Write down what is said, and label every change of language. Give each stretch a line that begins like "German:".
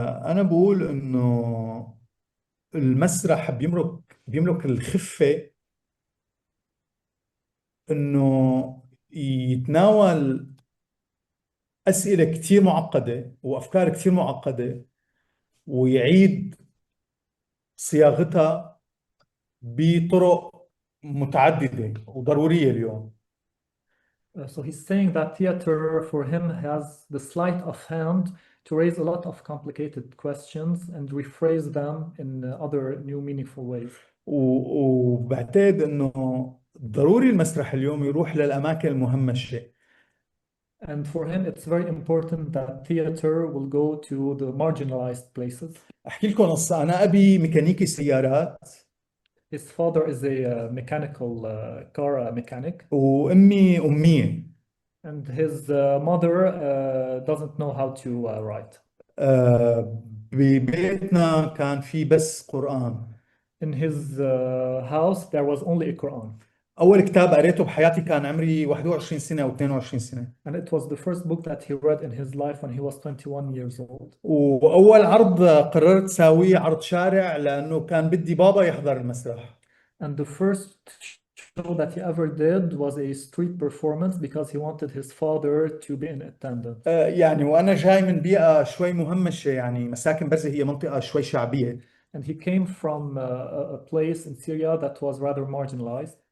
Arabic: أنا بقول إنه المسرح بيملك الخفة إنه يتناول أسئلة كتير معقدة وأفكار كتير معقدة ويعيد صياغتها بطرق متعددة وضرورية اليوم.
English: So he's saying that theater for him has the sleight of hand to raise a lot of complicated questions and rephrase them in other new meaningful ways.
Arabic: وبعتقد إنه ضروري المسرح اليوم يروح للأماكن المهمشة.
English: And for him, it's very important that theater will go to the marginalized places.
Arabic: أحكي لكم قصة. أنا أبي ميكانيكي سيارات.
English: His father is a mechanical car mechanic.
Arabic: وأمي أمية.
English: And his mother doesn't know how to write.
Arabic: ببيتنا كان في بس قرآن.
English: In his house, there was only a Quran.
Arabic: أول كتاب قريته بحياتي كان عمري 21 سنة أو 22 سنة.
English: And it was the first book that he read in his life when he was 21 years old.
Arabic: وأول عرض قررت ساويه عرض شارع لأنه كان بدي بابا يحضر المسرح.
English: And the first show that he ever did was a street performance because he wanted his father to be in attendance.
Arabic: يعني وأنا جاي من بيئة شوي مهمشة، يعني مساكن برزة هي منطقة شوي شعبية.
English: And he came from a place in Syria that was rather marginalized.